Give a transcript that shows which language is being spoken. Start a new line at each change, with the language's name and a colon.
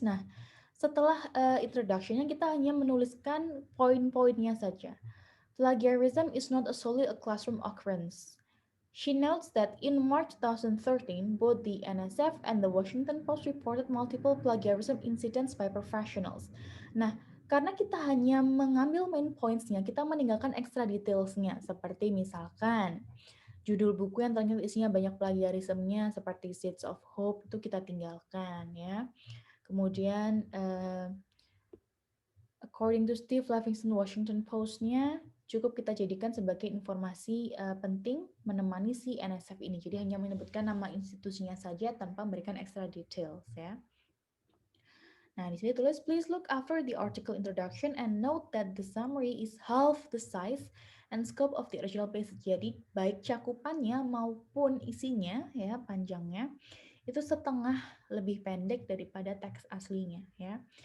Indonesian: Nah, setelah introduction-nya kita hanya menuliskan poin-poinnya saja.
English: Plagiarism is not solely a classroom occurrence. She notes that in March 2013, both the NSF and the Washington Post reported multiple plagiarism incidents by professionals.
Indonesian: Nah, karena kita hanya mengambil main points-nya, kita meninggalkan extra details-nya, seperti misalkan judul buku yang ternyata isinya banyak plagiarismenya seperti Seeds of Hope itu kita tinggalkan ya. Kemudian according to Steve Livingston Washington Post-nya cukup kita jadikan sebagai informasi penting menemani si NSF ini. Jadi hanya menyebutkan nama institusinya saja tanpa memberikan extra details ya. Nah, di sini tulis
English: please look after the article introduction and note that the summary is half the size and scope of the original passage.
Indonesian: Jadi baik cakupannya maupun isinya ya, panjangnya itu setengah lebih pendek daripada teks aslinya ya.